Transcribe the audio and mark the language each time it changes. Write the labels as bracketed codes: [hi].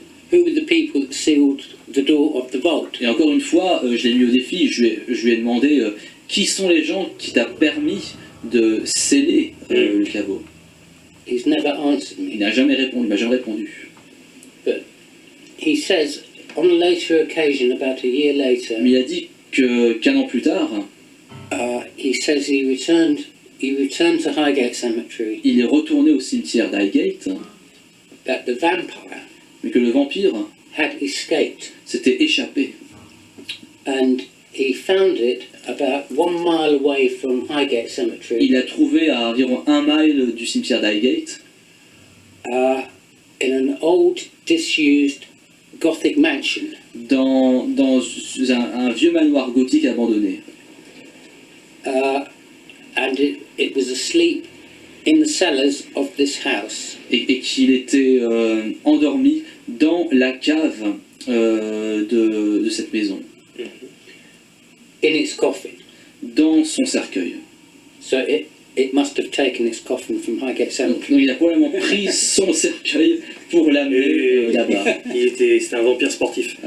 [en] Who were the people that sealed the door of the vault? [fr] Et encore une fois, je l'ai mis au défi, je lui ai demandé qui sont les gens qui t'a permis de sceller le caveau. [en] He's never answered me. [fr] Il n'a jamais répondu, il m'a jamais répondu. [en] But he says, on a later occasion, about a year later, [fr] Mais il a dit qu'un an plus tard, [en] he says he returned to Highgate Cemetery, [fr] il est retourné au cimetière d'Highgate, [en] that the vampire [fr] mais que le vampire [en] had escaped, [fr] s'était échappé. [en] and he found it about 1 mile away from Highgate Cemetery. [fr] Il l'a trouvé à environ 1 mile du cimetière d'Highgate, [en] In an old, disused Gothic mansion. [fr] dans un vieux manoir gothique abandonné. [en] And it was asleep in the cellars of this house. [fr] Et qu'il était endormi dans la cave de cette maison, [en] In its coffin. [fr] dans son cercueil. [en] So it must have taken its coffin from Highgate Cemetery. [fr] Donc il a probablement pris son cercueil pour l'amener là-bas. C'était un vampire sportif.